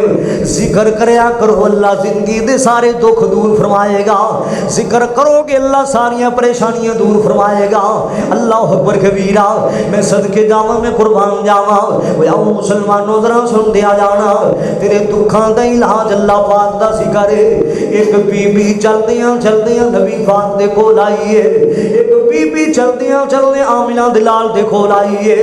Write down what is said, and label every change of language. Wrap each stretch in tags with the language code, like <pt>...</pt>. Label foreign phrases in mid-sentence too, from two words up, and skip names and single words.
<pa>ذکر کریا کرو، اللہ زندگی دے سارے دکھ دور فرمائے گا. ذکر کرو گے اللہ ساریاں پریشانیاں دور فرمائے گا.</pa> <ar>الله أكبر كبيرا.</ar> <pa>میں صدقے جاواں، میں قربان جاواں۔ او مسلمانوں ذرا سن دیا جانا، تیرے دکھوں کا علاج اللہ پاک دا ذکر ہے. اک بی بی چلدیاں چلدیاں نبی پاک دے کول آئی ہے. اک بی بی چلدیاں چلدیاں آمنہ دے لال دے کول آئی ہے.</pa>